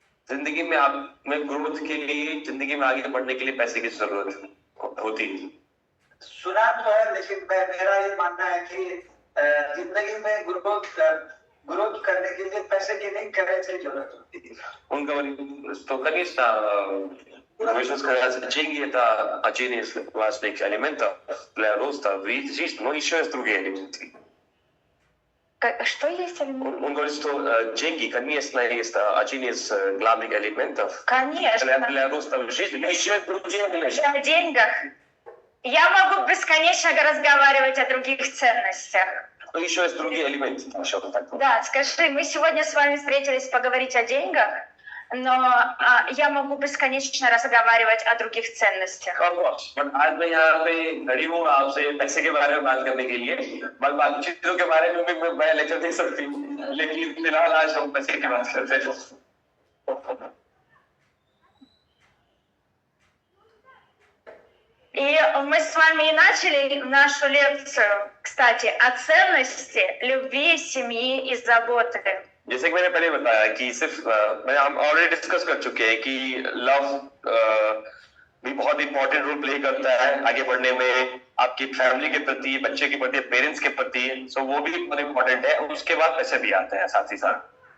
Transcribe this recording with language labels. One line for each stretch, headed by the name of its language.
Hindi: जिंदगी में में ग्रोथ के लिए, जिंदगी में आगे बढ़ने के लिए पैसे की जरूरत होती है। सुना तो है, लेकिन मेरा ये मानना है कि जिंदगी में ग्रोथ करने के लिए पैसे की नहीं, करेंसी की जरूरत होती है।
Russian: Sto конечно, можно сказать, деньги это один из важных элементов для роста в жизни, но еще есть другие элементы. Что есть элемент? Он говорит, что деньги, конечно, есть один из главных элементов для роста в жизни, но еще есть другие элементы. О деньгах. Я могу бесконечно разговаривать о других ценностях. Но еще есть другие элементы. Да, скажи, мы сегодня с вами встретились поговорить о деньгах, но я могу бесконечно разговаривать о других ценностях.
Hindi: आज मैं यहाँ पे खड़ी हूँ आपसे पैसे के बारे में बात करने के लिए, बाकी चीजों के बारे में भी मैं लेक्चर दे सकती हूँ, लेकिन फिलहाल आज हम पैसे की बात करते हैं।
Russian: И мы с вами и начали нашу лекцию, кстати, о ценности любви, семьи и заботы.
Hindi: जैसे कि मैंने पहले बताया कि सिर्फ हम ऑलरेडी डिस्कस कर चुके हैं कि लव भी बहुत इंपॉर्टेंट रोल प्ले करता है आगे बढ़ने में, आपकी फैमिली के प्रति, बच्चे के प्रति, पेरेंट्स के प्रति। सो वो भी बहुत इंपॉर्टेंट है। उसके बाद पैसे भी आते हैं साथ ही साथ।